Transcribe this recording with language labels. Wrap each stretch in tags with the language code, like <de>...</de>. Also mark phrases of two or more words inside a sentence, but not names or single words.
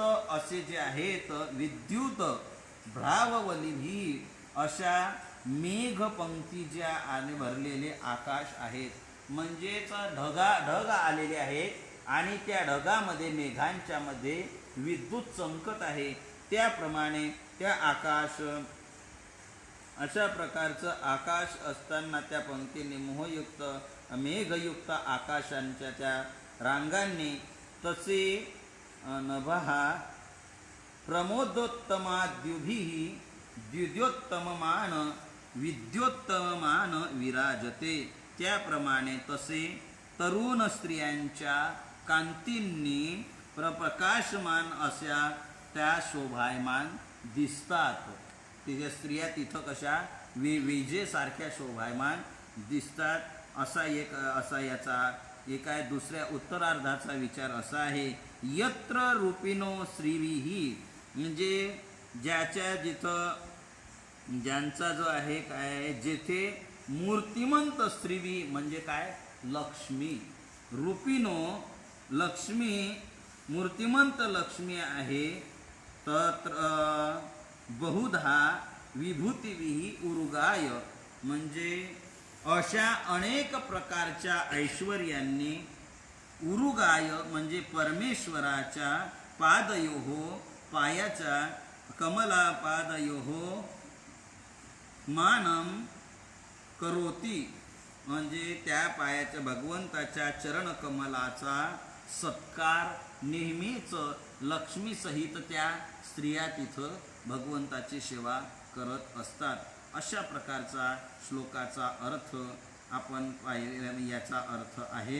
<mr>असे जे आहेत</mr> <sa>विद्युत भ्रावलिभिः</sa> <mr>अशा मेघपंक्ती ज्या आणि भरलेले आकाश आहेत, म्हणजेच ढग आलेले आहेत आणि त्या ढगामध्ये मेघांच्या मध्ये विद्युत चमकत आहे. त्याप्रमाणे त्या आकाश, अशा प्रकारचं आकाश असताना त्या पंक्तीने मोहयुक्त मेघयुक्त आकाशांच्या त्या रांगांनी तसे</mr> <sa>नभः प्रमोदोत्तमाद्युभिः द्युद्योत्तममान विद्योत्तममान विराजते.</sa> <mr>त्याप्रमाणे तसे तरुण स्त्रियांच्या कांतींनी प्रकाशमान अशा त्या शोभायमान दिसतात. तिच्या स्त्रिया तिथं कशा विजेसारख्या शोभायमान दिसतात. असा याचा एका दुसऱ्या उत्तरार्धाचा विचार असा आहे,</mr> <sa>यत्र रूपिणो स्त्रीभिः,</sa> <mr>म्हणजे ज्यांचा जो आहे काय, जेथे मूर्तिमंत स्त्रीवी म्हणजे काय, लक्ष्मी.</mr> <sa>रूपिणो लक्ष्मी,</sa> <mr>मूर्तिमंत लक्ष्मी आहे.</mr> <sa>तत्र बहुधा विभूतिभिः उरुगाय,</sa> <mr>म्हणजे अशा अनेक प्रकारच्या ऐश्वर्यांनी उरुगाय म्हणजे परमेश्वराच्या पादयोः, पायाच्या</mr> <sa>कमला पादयोः मानम करोती,</sa> <mr>म्हणजे त्या पायाच्या भगवंताच्या चरणकमलाचा सत्कार नेहमीच लक्ष्मीसहित त्या स्त्रिया तिथं भगवंताची सेवा करत असतात. अशा प्रकारचा श्लोकाचा अर्थ आपण याचा अर्थ आहे.</mr>